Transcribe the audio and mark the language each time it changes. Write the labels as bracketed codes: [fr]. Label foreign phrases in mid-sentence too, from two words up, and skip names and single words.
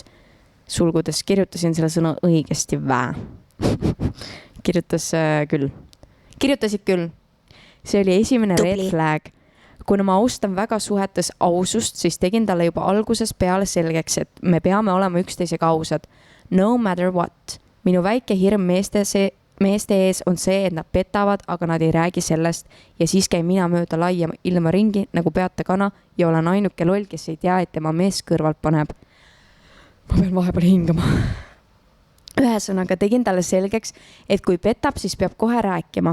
[et] Sulgudes kirjutasin selle sõna õigesti Kirjutasid küll. See oli esimene [en] red flag. [et] Kuna ma austan väga suhetes ausust, siis tegin talle juba alguses peale selgeks, et me peame olema üksteisega ausad. [en] No matter what. [et] Minu väike hirm meeste ees on see, et nad petavad, aga nad ei räägi sellest ja siis käin mina mööda laia ilma ringi nagu peata kana ja olen ainuke loll, kes ei tea, et tema mees kõrvalt paneb. Ma pean vahepeal hingama. Ühesõnaga tegin talle selgeks, et kui petab, siis peab kohe rääkima.